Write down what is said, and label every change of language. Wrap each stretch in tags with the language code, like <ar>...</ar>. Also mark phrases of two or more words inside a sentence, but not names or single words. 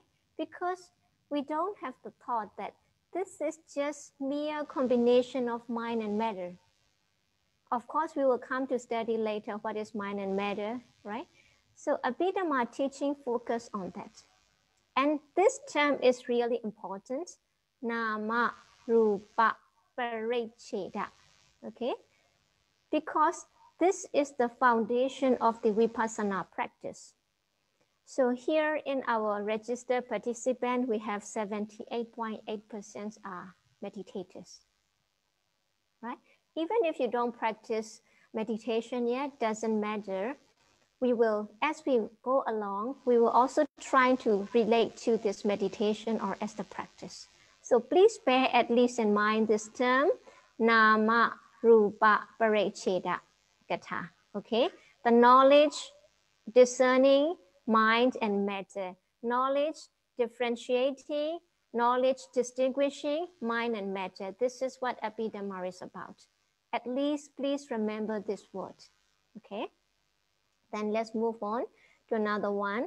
<en>Because we don't have the thought that this is just mere combination of mind and matter. Of course, we will come to study later what is mind and matter, right? So Abhidhamma teaching focus on that. And this term is really important.</en> <pi>Nama rupa parecheda.</pi> <en>Okay? Because this is the foundation of the Vipassana practice. So here in our registered participant, we have 78.8% are meditators, right? Even if you don't practice meditation yet, doesn't matter. We will, as we go along, we will also try to relate to this meditation or as the practice. So please bear at least in mind this term,</en> <pi>nama rupa parecheda gatha.</pi> <en>Okay, the knowledge, discerning mind and matter, knowledge differentiating, knowledge distinguishing mind and matter. This is what Abhidhamma is about. At least please remember this word. Okay, then let's move on to another one.</en>